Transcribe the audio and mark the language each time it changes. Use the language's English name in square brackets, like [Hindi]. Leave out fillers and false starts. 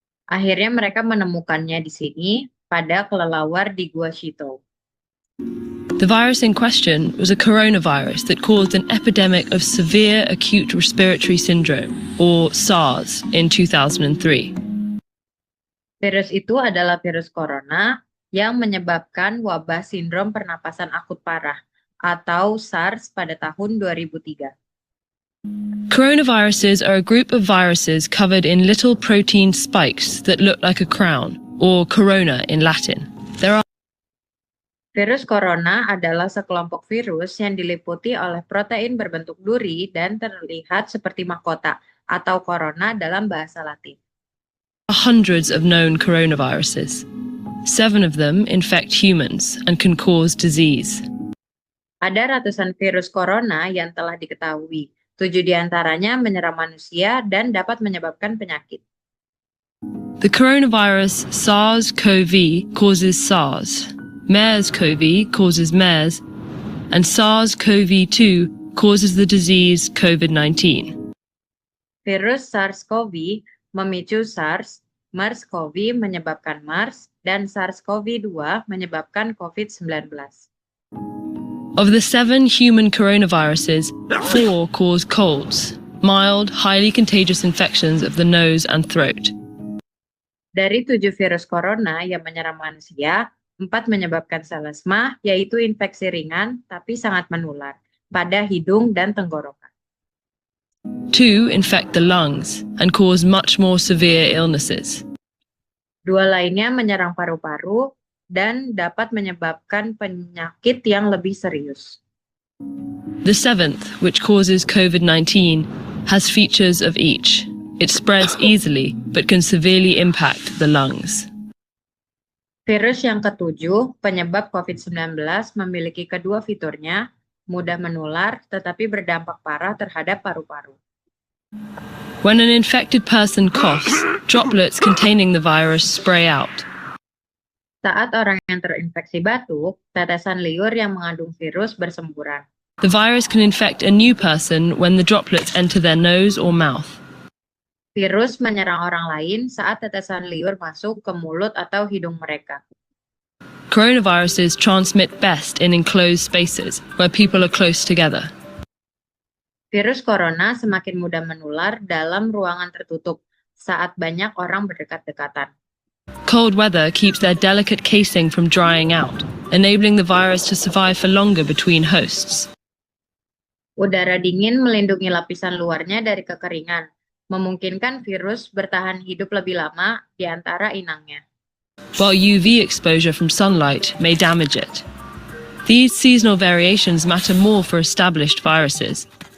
[Indonesian] Akhirnya mereka menemukannya di sini, pada kelelawar di gua Shito. [English] The virus in question was a coronavirus that caused an epidemic of severe acute respiratory syndrome, or SARS, in 2003. [Indonesian] Virus itu adalah virus corona yang menyebabkan wabah sindrom pernapasan akut parah, atau SARS pada tahun 2003. [English] Coronaviruses are a group of viruses covered in little protein spikes that look like a crown, or corona in Latin. [Indonesian] Virus corona adalah sekelompok virus yang diliputi oleh protein berbentuk duri dan terlihat seperti mahkota, atau corona dalam bahasa Latin. [English] Hundreds of known coronaviruses. 7 of them infect humans and can cause disease. [Indonesian] Ada ratusan virus corona yang telah diketahui. 7 diantaranya menyerang manusia dan dapat menyebabkan penyakit. [English] The coronavirus SARS-CoV causes SARS, MERS-CoV causes MERS, and SARS-CoV-2 causes the disease COVID-19. [Indonesian] Virus SARS-CoV memicu SARS, MERS-CoV menyebabkan MERS, dan SARS-CoV-2 menyebabkan COVID-19. [English] Of the 7 human coronaviruses, 4 cause colds, mild, highly contagious infections of the nose and throat. [Indonesian] Dari 7 virus corona yang menyerang manusia, 4 menyebabkan selesma, yaitu infeksi ringan tapi sangat menular, pada hidung dan tenggorokan. [English] 2 infect the lungs and cause much more severe illnesses. [Indonesian] 2 lainnya menyerang paru-paru dan dapat menyebabkan penyakit yang lebih serius. [English] The 7th, which causes COVID-19, has features of each. It spreads easily, but can severely impact the lungs. [Indonesian] Virus yang ketujuh, penyebab COVID-19, memiliki kedua fiturnya, mudah menular tetapi berdampak parah terhadap paru-paru. [English] When an infected person coughs, droplets containing the virus spray out. [Indonesian] Saat orang yang terinfeksi batuk, tetesan liur yang mengandung virus bersemburan. [English] The virus can infect a new person when the droplets enter their nose or mouth. [Indonesian] Virus menyerang orang lain saat tetesan liur masuk ke mulut atau hidung mereka. [English] Coronaviruses transmit best in enclosed spaces where people are close together. [Indonesian] Virus corona semakin mudah menular dalam ruangan tertutup saat banyak orang berdekat-dekatan. [English] Cold weather keeps their delicate casing from drying out, enabling the virus to survive for longer between hosts. [Indonesian] Udara dingin melindungi lapisan luarnya dari kekeringan, memungkinkan virus bertahan hidup lebih lama di antara inangnya. [English] While UV exposure from sunlight may damage it. These seasonal variations matter more for established viruses.